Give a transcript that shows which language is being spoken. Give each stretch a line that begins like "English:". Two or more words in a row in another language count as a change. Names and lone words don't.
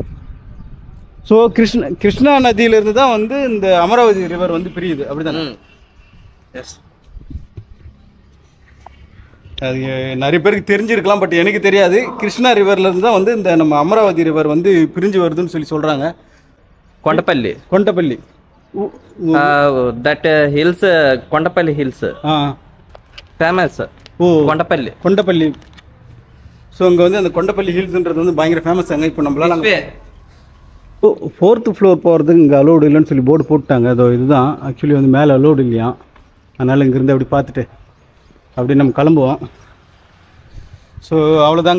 Tamil: ஸோ கிருஷ்ணா நதியிலிருந்து தான் வந்து இந்த அமராவதி ரிவர் வந்து பிரியுது, அப்படி தானே? எஸ். அது நிறைய பேருக்கு தெரிஞ்சிருக்கலாம், பட் எனக்கு தெரியாது. கிருஷ்ணா ரிவர்லேருந்து தான் வந்து இந்த நம்ம அமராவதி ரிவர் வந்து பிரிஞ்சு வருதுன்னு சொல்கிறாங்க.
Telugu: కొండపల్లి
English: that hills Kondapalli hills famous.
Telugu: కొండపల్లి.
Tamil: ஸோ இங்கே வந்து அந்த கொண்டப்பள்ளி ஹில்ஸ்ன்றது வந்து பயங்கர ஃபேமஸ் அங்கே. இப்போ நம்மளால 4th ஃப்ளோர் போகிறதுக்கு இங்கே அலோடு இல்லைன்னு சொல்லி போர்டு போட்டாங்க. அதோ இதுதான் ஆக்சுவலி வந்து மேலே அலோடு இல்லையா, அதனால் இங்கேருந்து அப்படி பார்த்துட்டு அப்படி நம்ம கிளம்புவோம். ஸோ அவ்வளோதாங்க.